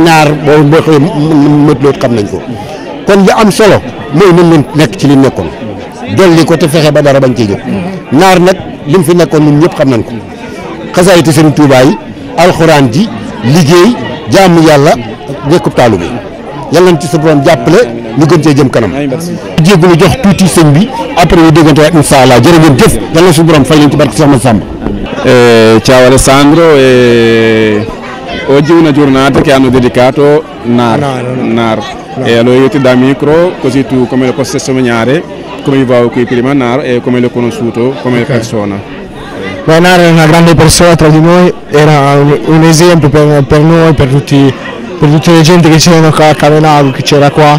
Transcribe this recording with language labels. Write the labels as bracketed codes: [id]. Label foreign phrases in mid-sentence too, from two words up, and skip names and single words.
[wo] Naar boo mët loo xam nañ ko kon li am solo mooy nañ leen nekk ci li nekkoon dolli ko te fexe ba dara bañ cee jóg Naar nag lim fi nekkoon ñun ñëpp xam nañ ko xasaayiti Serigne Touba yi alxuraan ji liggéey jaamu yàlla nekkub taalu bi yàlla nañ ci sa borom jàppale ñu gën cee jëm kanam jéggulu jox tuuti sëñ bi après ñu déggante waat [ar] إن شاء الله [wo] jërë ngeen jëf yàlla na su borom fay leen ci barke Cheikh Massamba. [it] Ciao Alessandro, oggi è una giornata che hanno dedicato Nar. E allora io ti do il micro così tu come lo posso testimoniare, come vivevo qui prima Nar e come l'ho conosciuto come persona. Beh, Nar è una grande persona tra di noi, era un esempio per noi, per tutte le gente che c'erano qua a Cavenago, che c'era qua.